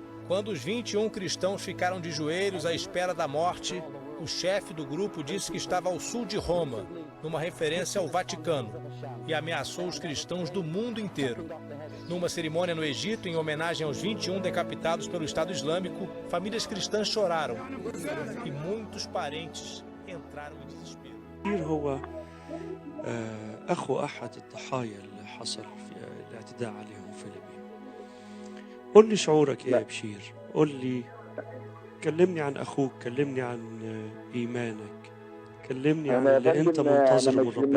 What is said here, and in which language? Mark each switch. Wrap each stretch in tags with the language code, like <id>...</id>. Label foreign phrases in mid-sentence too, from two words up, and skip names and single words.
<pt>Quando os 21 cristãos ficaram de joelhos à espera da morte, o chefe do grupo disse que estava ao sul de Roma, numa referência ao Vaticano, e ameaçou os cristãos do mundo inteiro. Numa cerimônia no Egito, em homenagem aos 21 decapitados pelo Estado Islâmico, famílias cristãs choraram e muitos parentes entraram em desespero.</pt> <ar>هو أخو أحد الضحايا اللي حصل في الاعتداء عليهم في ليبيا. قل لي شعورك يا بشير، قل لي، كلمني عن أخوك، كلمني عن إيمانك، كلمني عن اللي أنت منتظره من ربنا.</ar>